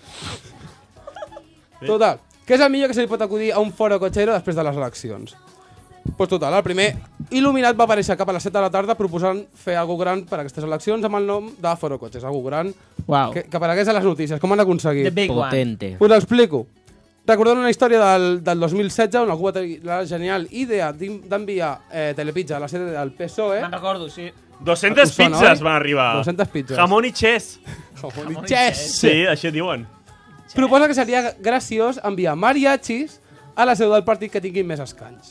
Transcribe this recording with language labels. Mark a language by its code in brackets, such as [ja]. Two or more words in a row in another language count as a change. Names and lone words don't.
[ca] Total, què és el millor que se li pot acudir a un foro cotxero després de les eleccions? Pues total, el primer il·luminat va aparèixer cap a les 7 de la tarda proposant fer algo gran per a aquestes eleccions amb el nom de Foro Cotxes, algo gran que aparegués a les notícies. Com han aconseguit? [en] The big one. [ca] Potente. Us l'explico. Recordant una història del 2016 on algú va tenir la genial idea d'enviar telepizza a la sede del PSOE. Me'n recordo, sí. 200 Us sona, pizzas oi? van arribar. 200 pizzas. Jamón i ches. Yes! Sí, això diuen. Proposa que seria graciós enviar mariachis a la seu del partit que tinguin més escanys.